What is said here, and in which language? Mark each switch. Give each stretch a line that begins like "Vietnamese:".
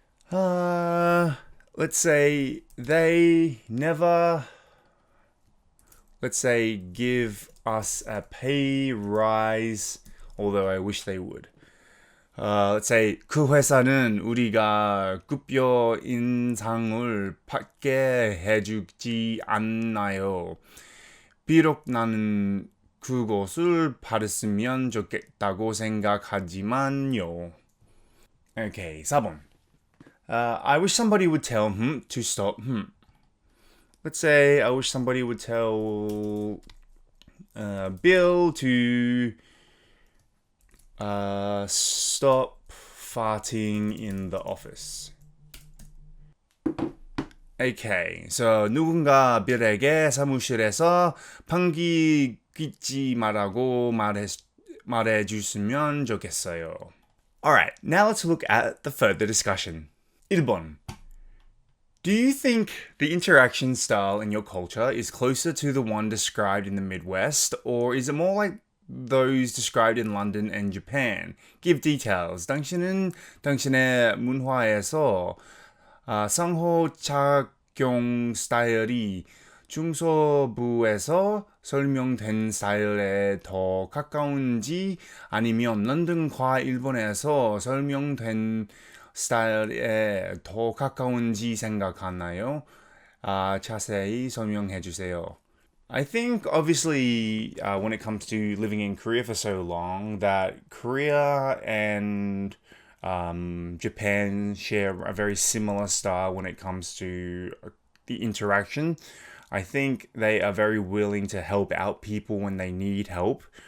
English: Let's say they never, let's say, give us a pay rise, although I wish they would. Let's say
Korean: 그 회사는 우리가 급여 인상을 받게 해주지 않나요? 비록 나는 그것을 받았으면 좋겠다고 생각하지만요.
English: Okay,
Korean: 4번.
English: I wish somebody would tell to stop. Let's say I wish somebody would tell Bill to stop farting in the office. Okay, so
Korean: 누군가 빌에게 사무실에서 방귀 뀌지 말라고 말해줬으면 좋겠어요.
English: Alright, now let's look at the further discussion.
Korean: 1번.
English: Do you think the interaction style in your culture is closer to the one described in the Midwest, or is it more like those described in London and Japan? Give details.
Korean: 당신은 당신의 문화에서 상호작용 스타일이 중서부에서 설명된 스타일에 더 가까운지 아니면 런던과 일본에서 설명된 스타일에 더 가까운지 생각하나요? 자세히 설명해 주세요.
English: I think obviously when it comes to living in Korea for so long, that Korea and Japan share a very similar style when it comes to the interaction. I think they are very willing to help out people when they need help.